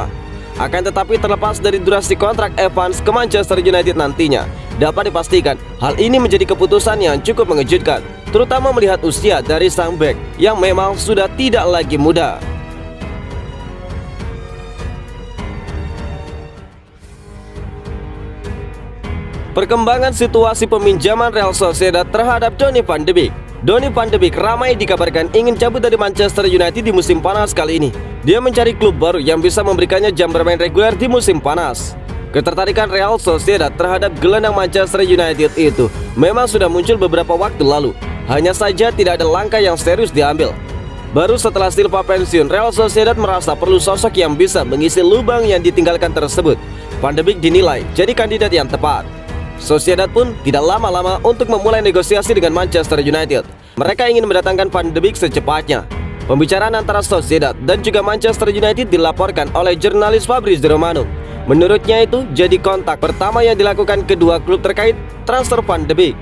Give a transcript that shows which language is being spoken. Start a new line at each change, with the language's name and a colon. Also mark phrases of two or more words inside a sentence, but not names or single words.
Indonesian: Akan tetapi terlepas dari durasi kontrak Evans ke Manchester United nantinya, dapat dipastikan hal ini menjadi keputusan yang cukup mengejutkan, terutama melihat usia dari sang bek yang memang sudah tidak lagi muda. Perkembangan situasi peminjaman Real Sociedad terhadap Donny van de Beek. Donny van de Beek ramai dikabarkan ingin cabut dari Manchester United di musim panas kali ini. Dia mencari klub baru yang bisa memberikannya jam bermain reguler di musim panas. Ketertarikan Real Sociedad terhadap gelandang Manchester United itu memang sudah muncul beberapa waktu lalu. Hanya saja tidak ada langkah yang serius diambil. Baru setelah Silva pensiun, Real Sociedad merasa perlu sosok yang bisa mengisi lubang yang ditinggalkan tersebut. Van de Beek dinilai jadi kandidat yang tepat. Sociedad pun tidak lama-lama untuk memulai negosiasi dengan Manchester United. Mereka ingin mendatangkan Van de Beek secepatnya. Pembicaraan antara Sociedad dan juga Manchester United dilaporkan oleh jurnalis Fabrizio Romano. Menurutnya itu jadi kontak pertama yang dilakukan kedua klub terkait transfer Van de Beek.